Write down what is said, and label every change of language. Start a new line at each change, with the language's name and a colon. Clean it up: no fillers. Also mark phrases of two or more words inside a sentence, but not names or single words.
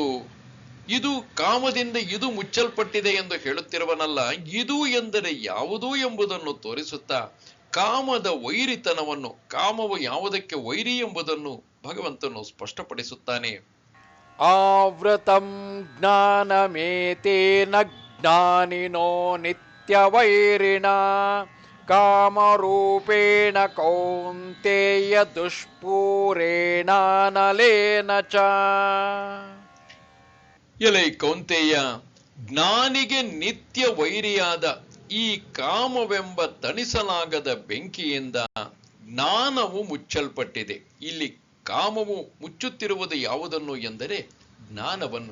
Kannada: ಇದು ಕಾಮದಿಂದ ಇದು ಮುಚ್ಚಲ್ಪಟ್ಟಿದೆ ಎಂದು ಹೇಳುತ್ತಿರುವನಲ್ಲ, ಇದು ಎಂದರೆ ಯಾವುದು ಎಂಬುದನ್ನು ತೋರಿಸುತ್ತಾ ಕಾಮದ ವೈರಿತನವನ್ನು, ಕಾಮವು ಯಾವುದಕ್ಕೆ ವೈರಿ ಎಂಬುದನ್ನು ಭಗವಂತನು ಸ್ಪಷ್ಟಪಡಿಸುತ್ತಾನೆ.
Sanskrit: ಆವೃತಂ ಜ್ಞಾನಮೇತೇನ ಜ್ಞಾನಿನೋ ನಿತ್ಯವೈರಿಣ ಕಾಮರೂಪೇಣ ಕೌಂತೇಯ ದುಷ್ಪೂರೇಣಾನಲೇನ ಚ.
Kannada: ಎಲೈ ಕೌಂತೆಯ, ಜ್ಞಾನಿಗೆ ನಿತ್ಯ ವೈರಿಯಾದ ಈ ಕಾಮವೆಂಬ ತಣಿಸಲಾಗದ ಬೆಂಕಿಯಿಂದ ಜ್ಞಾನವು ಮುಚ್ಚಲ್ಪಟ್ಟಿದೆ. ಇಲ್ಲಿ ಕಾಮವು ಮುಚ್ಚುತ್ತಿರುವುದು ಯಾವುದನ್ನು ಎಂದರೆ ಜ್ಞಾನವನ್ನು.